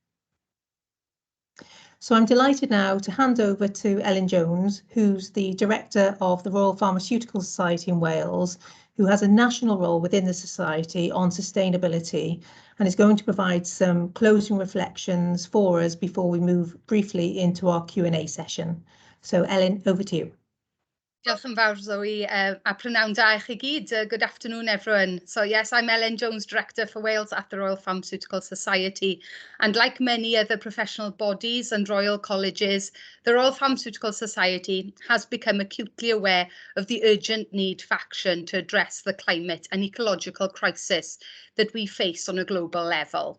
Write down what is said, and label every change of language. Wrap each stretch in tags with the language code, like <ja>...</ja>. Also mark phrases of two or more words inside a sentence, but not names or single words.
<en>So I'm delighted now to hand over to Ellen Jones, who's the Director of the Royal Pharmaceutical Society in Wales, who has a national role within the Society on sustainability and is going to provide some closing reflections for us before we move briefly into our Q&A session. So Ellen, over to you.</en> <cy>Diolch yn fawr, Zoe, a prynawn da i chi gyd.</cy> <en>Good afternoon, everyone. So yes, I'm Ellen Jones, Director for Wales at the Royal Pharmaceutical Society. And like many other professional bodies and royal colleges, the Royal Pharmaceutical Society has become acutely aware of the urgent need for action to address the climate and ecological crisis that we face on a global level.</en>